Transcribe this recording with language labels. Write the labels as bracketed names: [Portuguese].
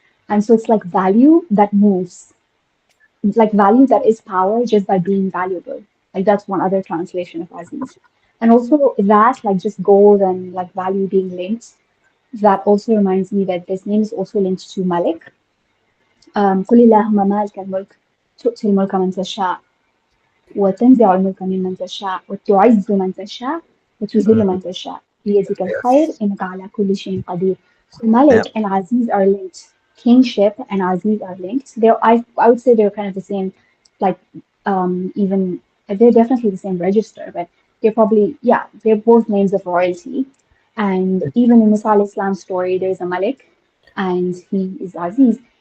[English] And so it's like value that moves, like value that is power just by being valuable. Like that's one other translation of Aziz. And also that, like just gold and like value being linked, that also reminds me that this name is also linked to Malik. [Arabic] قل اللهم مالك الملك تؤتي الملك من تشاء وتنزع الملك ممن تشاء وتعز من تشاء وتذل من تشاء بيدك الخير [English] yes, [Arabic] إنك على كل شيء قدير. So [English] yeah, Malik and Aziz are linked. Kingship and Aziz are linked. I would say they're kind of the same, like even they're definitely the same register, but they're probably, yeah, they're both names of royalty. And even in Musa alayhi Islam's story, there's a Malik and he is Aziz.